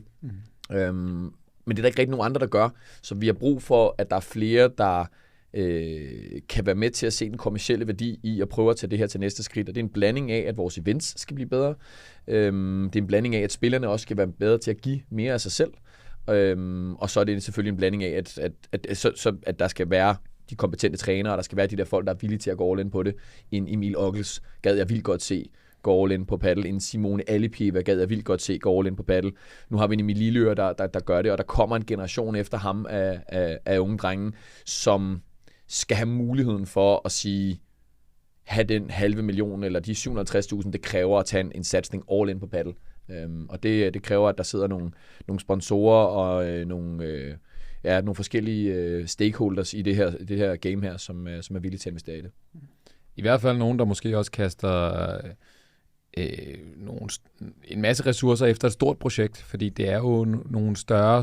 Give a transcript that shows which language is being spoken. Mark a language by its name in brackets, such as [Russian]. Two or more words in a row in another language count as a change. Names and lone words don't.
[Danish] Men det er der ikke rigtig nogen andre, der gør. Så vi har brug for, at der er flere, der kan være med til at se den kommercielle værdi i at prøve at tage det her til næste skridt. Og det er en blanding af, at vores events skal blive bedre. Det er en blanding af, at spillerne også skal være bedre til at give mere af sig selv. Og så er det selvfølgelig en blanding af, at der skal være de kompetente trænere, og der skal være de der folk, der er villige til at gå [English] all in [Danish] på det. En Emil Ockels gad jeg vildt godt se gå [English] all in [Danish] på paddle. En Simone Alipieva gad jeg vildt godt se gå [English] all in [Danish] på paddle. Nu har vi en Emil Lilleør, der gør det, og der kommer en generation efter ham af unge drenge, som skal have muligheden for at sige, have den 500.000 eller de 750.000, det kræver at tage en satsning [English] all in [Danish] på paddle. Og det kræver, at der sidder nogle sponsorer og nogle forskellige stakeholders i det her game her, som er villige til at investere i det. I hvert fald nogen, der måske også kaster en masse ressourcer efter et stort projekt, fordi det er jo nogle større